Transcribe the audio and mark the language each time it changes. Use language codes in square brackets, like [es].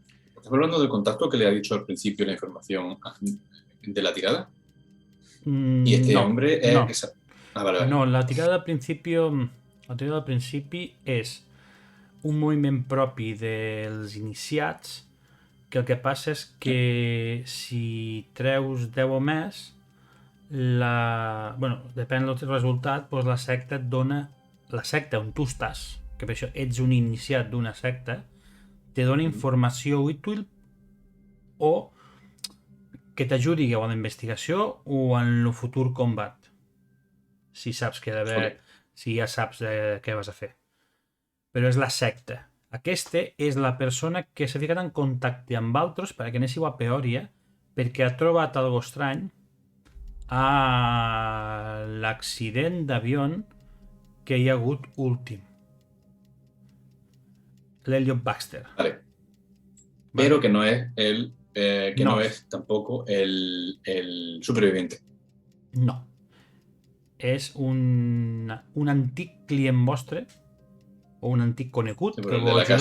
[es] ¿Estás hablando del contacto que le ha dicho al principio la información de la tirada? Y este hombre es... No. Vale. [ca] No, la tirada al principi és un moviment propi dels iniciats, que el que passa és que si treus 10 o més, depèn del resultat, doncs la secta et dona... La secta on tu estàs, que per això ets un iniciat d'una secta, te dona informació útil o que t'ajudi o a la investigació o en el futur combat. Si saps què ha d'haver, si ja saps què vas a fer. Però és la secta. Aquesta és la persona que s'ha ficat en contacte amb altres perquè anéssiu a Peòria, perquè ha trobat algo estrany a l'accident d'avió que hi ha hagut últim. L'Elliot Baxter. Vale. [es] Pero que no es no es tampoco el superviviente. [ca] No. És un antic client vostre o un antic conegut Sí, que el de vau la ajudar.